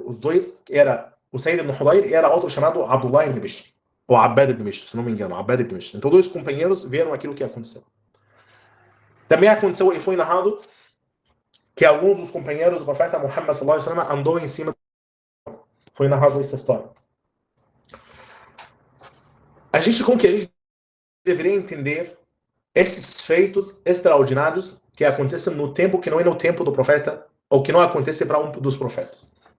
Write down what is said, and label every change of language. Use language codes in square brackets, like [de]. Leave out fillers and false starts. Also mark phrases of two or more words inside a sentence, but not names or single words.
[pt] Os dois, o Sayyid ibn Hudayr era outro chamado Abdullah ibn Bishr. ou Abbad ibn Bishr, se não me engano, Abbad ibn Bishr. Então 2 companheiros viram aquilo que aconteceu. Também aconteceu e foi narrado que alguns dos companheiros do profeta Muhammad [ar] صلى الله عليه وسلم [pt] andou em cima. Foi narrado essa história. Como que a gente deveria entender esses feitos extraordinários que acontecem no tempo que não é no tempo do profeta, ou que não acontece para um dos profetas?